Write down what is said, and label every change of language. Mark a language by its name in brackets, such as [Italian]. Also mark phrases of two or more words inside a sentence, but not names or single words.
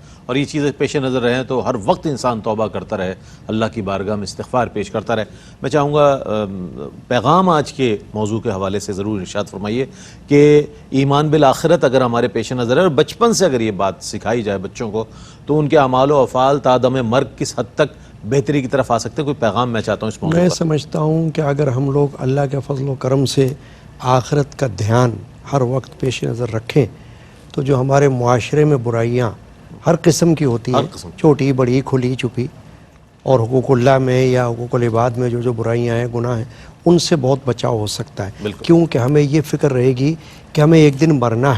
[Urdu] اور یہ چیزیں پیش نظر رہیں تو ہر وقت انسان توبہ کرتا رہے، اللہ کی بارگاہ میں استغفار پیش کرتا رہے. میں چاہوں گا پیغام آج کے موضوع کے حوالے سے ضرور ارشاد فرمائیے کہ ایمان بالآخرت اگر ہمارے پیش نظر ہے اور بچپن سے اگر یہ بات سکھائی جائے بچوں کو، تو ان کے اعمال و افعال تا دم مرگ کس حد تک بہتری کی طرف آ سکتے ہیں؟ کوئی پیغام میں چاہتا ہوں اس موضوع میں پر۔ سمجھتا ہوں کہ اگر ہم لوگ اللہ کے فضل و کرم سے آخرت کا دھیان ہر وقت پیش نظر رکھیں تو جو ہمارے معاشرے میں برائیاں ہر قسم کی ہوتی ہیں، چھوٹی بڑی کھلی چھپی، اور حقوق اللہ میں یا حقوق العباد میں جو برائیاں ہیں، گناہ ہیں، ان سے بہت بچاؤ ہو سکتا ہے، کیونکہ ہمیں یہ فکر رہے گی کہ ہمیں ایک دن مرنا ہے۔